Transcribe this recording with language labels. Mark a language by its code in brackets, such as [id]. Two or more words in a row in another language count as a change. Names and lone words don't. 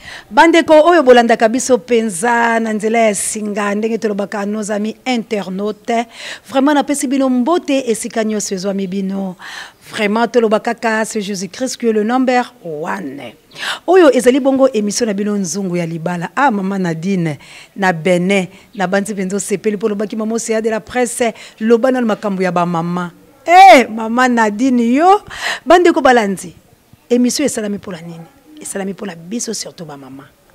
[ln] Bandeko oyo bolandaka biso penza na nzela ya singa, ndenge tolobaka, [fr] nos amis internautes. [ln] Vraiment, napesi bino mbote esika nyonso ezwami bino. [fr] Vraiment, [ln] toloba kaka, [fr] c'est Jésus-Christ qui est le [en] number one. [ln] Oyo ezali bongo émission na bino Nzungu ya Libala. Ah, Mama Nadine, na Benin, na bandi penza osepeli po lobaki Mama Oséa de la Presse, loba na makambo ya ba mama. Eh, Mama Nadine yo, bandeko balandi. Émission esalami mpo na nini? Esalami mpo na biso, surtout ba mama.